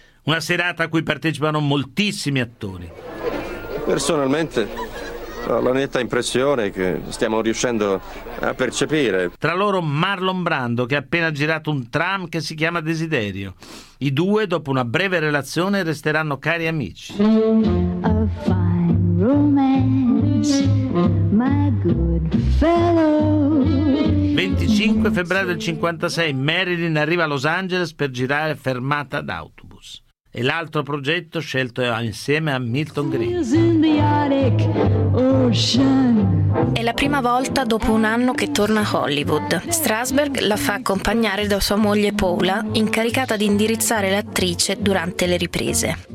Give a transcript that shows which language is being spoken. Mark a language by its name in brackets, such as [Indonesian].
[Italian] Una serata a cui partecipano moltissimi attori. Personalmente, ho la netta impressione che stiamo riuscendo a percepire. Tra loro Marlon Brando, che ha appena girato un tram che si chiama Desiderio. I due, dopo una breve relazione, resteranno cari amici. [English] A fine romance, my good fellow. [Italian] 25 febbraio del 56, Marilyn arriva a Los Angeles per girare Fermata d'autobus. E l'altro progetto scelto insieme a Milton Green. È la prima volta dopo un anno che torna a Hollywood. Strasberg la fa accompagnare da sua moglie Paula, incaricata di indirizzare l'attrice durante le riprese.